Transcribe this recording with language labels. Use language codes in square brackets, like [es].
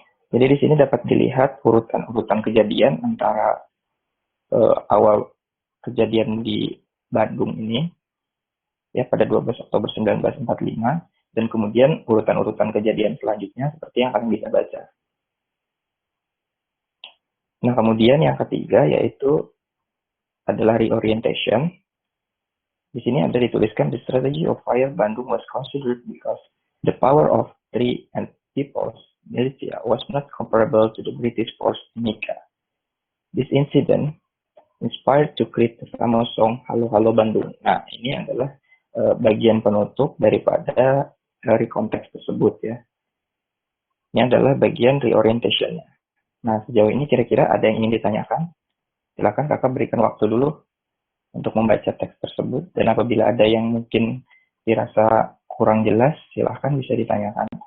[id] Jadi di sini dapat dilihat urutan-urutan kejadian antara awal kejadian di Bandung ini ya pada 12 Oktober 1945 dan kemudian urutan-urutan kejadian selanjutnya seperti yang kalian bisa baca. Nah, kemudian yang ketiga yaitu adalah reorientation. Di sini ada dituliskan [en] the strategy of fire Bandung was considered because the power of three and people's militia was not comparable to the British force in Nika. This incident inspired to create the famous song Halo Halo Bandung. [id] Nah, ini adalah bagian penutup daripada recontext tersebut ya. Ini adalah bagian reorientation-nya. Nah, sejauh ini kira-kira ada yang ingin ditanyakan? Silakan kakak berikan waktu dulu untuk membaca teks tersebut, dan apabila ada yang mungkin dirasa kurang jelas, silahkan bisa ditanyakan.